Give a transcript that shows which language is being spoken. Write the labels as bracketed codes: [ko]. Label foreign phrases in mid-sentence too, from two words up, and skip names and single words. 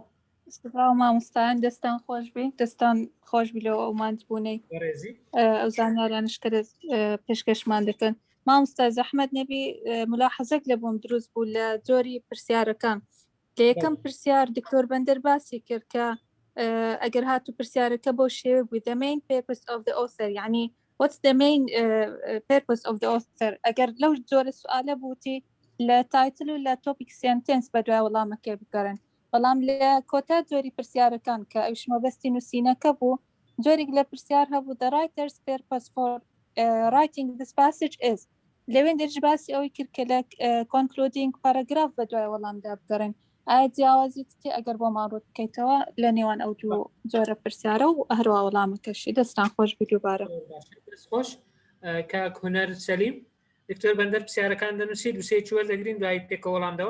[ckb] سڵاو مامۆستایان، دەستان خۆش بێ، دەستان خۆش بیلەوە ئەو ماندبوونەی ئەو زانیاریانش کە پێشکەشمان دەکەن. مامۆستا زەحمەت نەبی ملاحەزەک لە بۆم دروست بوو لە جۆری پرسیارەکان. لە یەکەم پرسیار دکتۆر بەندەر باسی کرد کە ئەگەر هاتو پرسیارەکە بۆ شێوە بوو [en] the main purpose of the author، [ckb] یعنی [en] what's the main purpose of the author. [ckb] ئەگەر لەو جۆرە سوالە بووتی لە تایتل و لە [en] topic sentence [ckb] بە دوای وەڵامەکە بگەڕن، بەڵام لە کۆتا جۆری پرسیارەکان کە ئەوش مەبەستی نووسینەکە بوو، جۆرێک لە پرسیار هەبوو [en] the writer's purpose for writing this passage is. [ckb] لەوێن دەرج باسی ئەوەی کرد کە لە [en] concluding paragraph [ckb] بە دوای وەڵامدا بگەڕن. ئایا جیاوازیتی ئەگەر بۆ ماڕوت بکەیتەوە لە نێوان ئەو دوو جۆرە پرسیارە و هەروە وەڵامەکەشی. دەستان خۆش بی دووبارە. خۆش کاک هونەر سەلیم. دکتۆر بەندەر پرسیارەکان دەنووسیت وسەیەکی وەردەگرین دوای پێکەوە وەڵامدەوە.